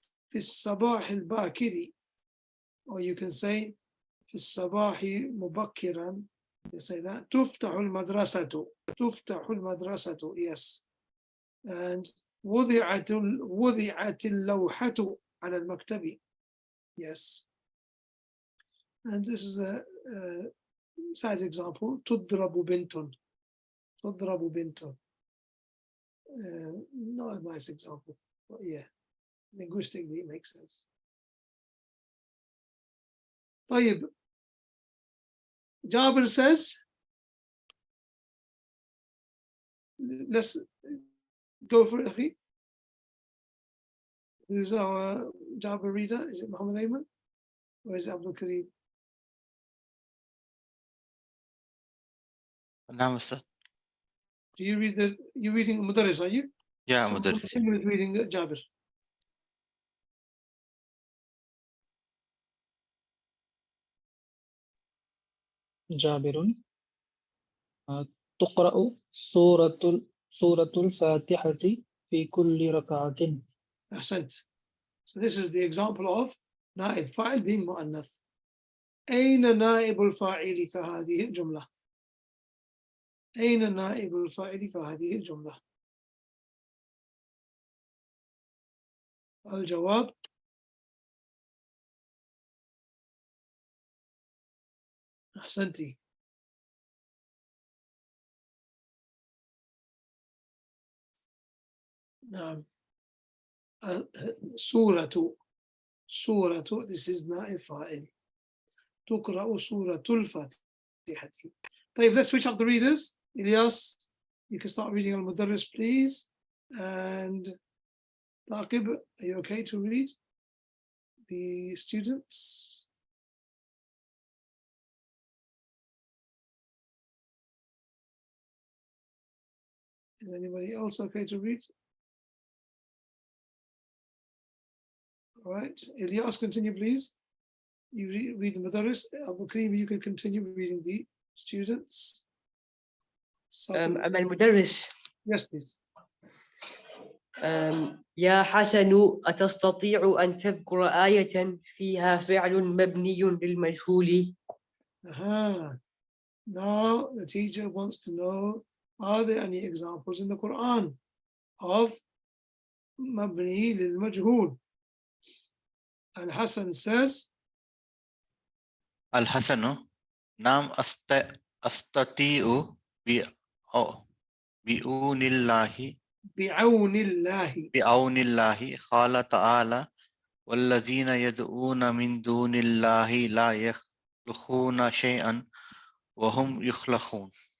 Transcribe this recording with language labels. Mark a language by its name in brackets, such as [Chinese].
[Arabic] في الصباح الباكر, [English] or you can say [Arabic] في الصباح مبكرا. [English] You say that. [Arabic] تفتح المدرسة, تفتح المدرسة, yes. And وضعت اللوحة على المكتب, yes. [English] And this is a side example. [Arabic] تضرب بنت, تضرب بنت. [English] Not a nice example, but yeah, linguistically it makes sense. طيب, Jabir says, let's go for it, Akhi. Who's our Jabir reader? Is it Muhammad Ayman or is it Abdul Kareem? [Arabic] نعم أستاذ. [English] Do you read you're reading Mudaris, are you? [Arabic] يا [English] So [Arabic] مدرس. [English] Muhammad is reading Jabir. [Arabic] جابر تقرأ سورة الفاتحة في كل ركعة. Ahsant. [English] So this is the example of نائب فاعل being مؤنث. [Arabic] أين نائب الفاعل في هذه الجملة؟ أين نائب الفاعل في هذه الجملة؟ الجواب أحسنتي. نعم. سورة [English] this is [Arabic] نائب فاعل. تقرأ سورة الفاتحة. [English] طيب, let's switch up the readers. Ilyas, you can start reading Al-Mudarris, please. And Taqib, are you okay to read the students? Is anybody else okay to read? All right, Ilyas, continue, please. You read the Mudarris. Abdul Kareem, you can continue reading the students. [Arabic] أما المدرس. [English] Yes, please. [Arabic] يا حسن أتستطيع أن تذكر آية فيها فعل مبني للمجهول؟ [English] Now the teacher wants to know, are there any examples in the Quran of مبني للمجهول? And Hassan says, [Arabic] الحسن نعم أستطيع بعون الله بعون الله. قال تعالى والذين يدعون من دون الله لا يخلقون شيئا وهم يخلقون.